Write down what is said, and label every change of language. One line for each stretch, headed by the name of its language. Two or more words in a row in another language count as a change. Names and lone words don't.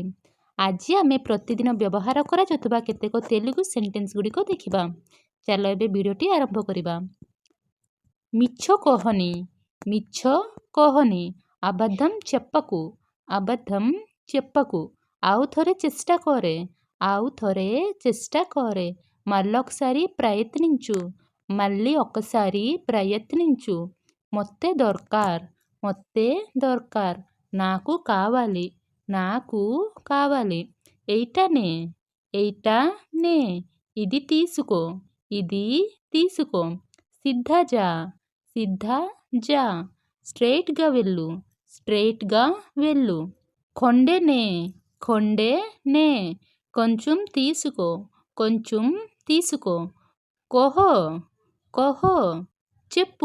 Odia: ଆଜି ଆମେ ପ୍ରତିଦିନ ବ୍ୟବହାର କରା ଯତବା କେତେକ ତେଲୁଗୁ ସେଣ୍ଟେନ୍ସ ଗୁଡ଼ିକୁ ଦେଖିବା। ଚାଲ ଏବେ ଭିଡିଓଟି ଆରମ୍ଭ କରିବା। ମିଛ କହନି, ମିଛ କହନି,
Telugu: అబద్ధం చెప్పకు, అబద్ధం చెప్పకు,
Odia: ଆଉ ଥରେ ଚେଷ୍ଟା କରେ, ଆଉ ଥରେ ଚେଷ୍ଟା କରେ, आउ थोरे चेष्टा करे,
Telugu: మళ్ళొకసారి ప్రయత్నించు, మళ్ళీ ఒకసారి ప్రయత్నించు,
Odia: ମୋତେ ଦରକାର, ମୋତେ ଦରକାର,
Telugu: నాకు కావాలి, నాకు కావాలి,
Odia: ଏଇଟା ନେ, ଏଇଟା ନେ,
Telugu: ఇది తీసుకో, ఇది తీసుకో,
Odia: ସିଧା ଯା, ସିଧା ଯା,
Telugu: స్ట్రైట్గా వెళ్ళు, స్ట్రైట్గా వెళ్ళు,
Odia: ଗୁଣ୍ଡେ ନେ, ଗୁଣ୍ଡେ ନେ,
Telugu: కొంచెం తీసుకో, కొంచెం తీసుకో,
Odia: କୁହ, କୁହ,
Telugu: చెప్పు,